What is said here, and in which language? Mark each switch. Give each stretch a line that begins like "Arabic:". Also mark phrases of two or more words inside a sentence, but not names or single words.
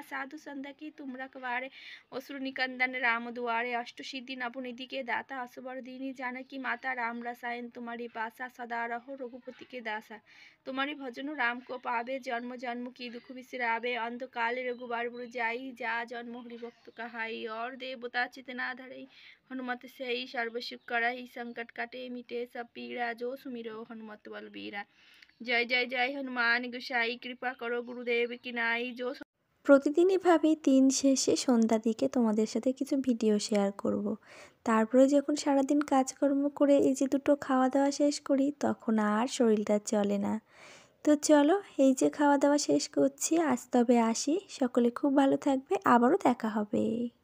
Awadhi: साधु संत की तुम रखवारे असुर निकंदन राम दुआरे अष्ट सिद्धि नवनिधि के दाता असबर दीनी जानकी माता राम रसायन तुम्हारी पासा सदा रहो रघुपति के दासा तुम्हारी भजन राम को पावे जन्म जन्म की दुख बिसरावे अंधकाल रघुबर जाई जा जन्म हरिभक्त कहाई और देवता चितना धरई हनुमत से ही सर्वसुख करई संकट काटे मिटे सब पीड़ा जो सुमिरो हनुमत बलबीरा जय जय जय हनुमान गोसाई कृपा करो गुरुदेव की नाई जो।
Bangla: প্রতিদিন এভাবে দিন শেষে সন্ধ্যার দিকে তোমাদের সাথে কিছু ভিডিও শেয়ার করব। তারপরে যখন সারাদিন কাজকর্ম করে এই যে দুটো খাওয়া দাওয়া শেষ করি তখন আর শরীরটা চলে না। তো চলো এই যে খাওয়া দাওয়া শেষ করছি, আজ তবে আসি, সকলে খুব ভালো থাকবে, আবারও দেখা হবে।